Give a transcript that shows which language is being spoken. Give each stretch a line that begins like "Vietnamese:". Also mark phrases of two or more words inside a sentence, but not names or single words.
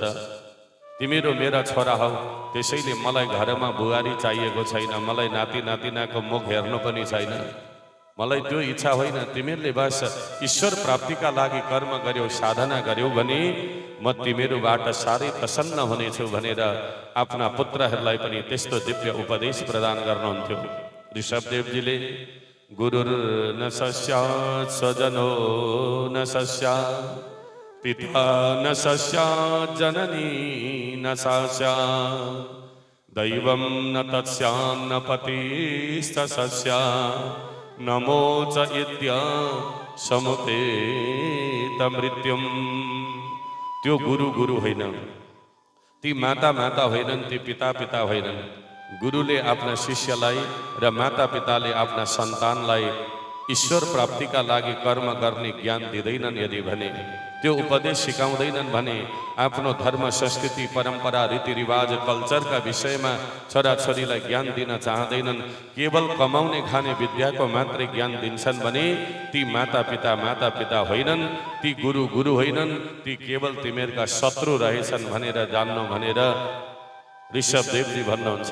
Nepali: तिमीहरू मेरा छोरा हौ, त्यसैले मलाई घरमा बुहारी चाहिएको छैन, मलाई नाति नातिनाको मुख हेर्नु पनि छैन, मलाई त्यो इच्छा होइन। तिमीहरूले बस ईश्वर प्राप्तिका लागि कर्म गर्यौ, साधना गर्यौ भने म तिमीहरूबाट साह्रै प्रसन्न हुनेछु भनेर आफ्ना पुत्रहरूलाई पनि त्यस्तो दिव्य उपदेश प्रदान गर्नुहुन्थ्यो ऋषभदेवजीले।
Sanskrit: गुरुर् न सस्यात् स्वजनो न सस्यात् पिता न सस्यात् जननी न सस्यात् दैवं न तत्स्यान्न पतिश्च सस्यात् नमो च इत्य समुपेत मृत्युम।
Nepali: त्यो गुरु होइन, ती माता होइनन्, ती पिता होइनन्। गुरुले आफ्ना शिष्यलाई र माता पिताले आफ्ना सन्तानलाई ईश्वर प्राप्तिका लागि कर्म गर्ने ज्ञान दिँदैनन् यदि भने, त्यो उपदेश सिकाउँदैनन् भने, आफ्नो धर्म संस्कृति परम्परा रीतिरिवाज कल्चरका विषयमा छोराछोरीलाई ज्ञान दिन चाहँदैनन्, केवल कमाउने खाने विद्याको मात्रै ज्ञान दिन्छन् भने ती माता पिता होइनन्, ती गुरु होइनन्, ती केवल तिमीहरूका शत्रु रहेछन् भनेर जान्नु भनेर ऋषभदेवजी भन्नुहुन्छ।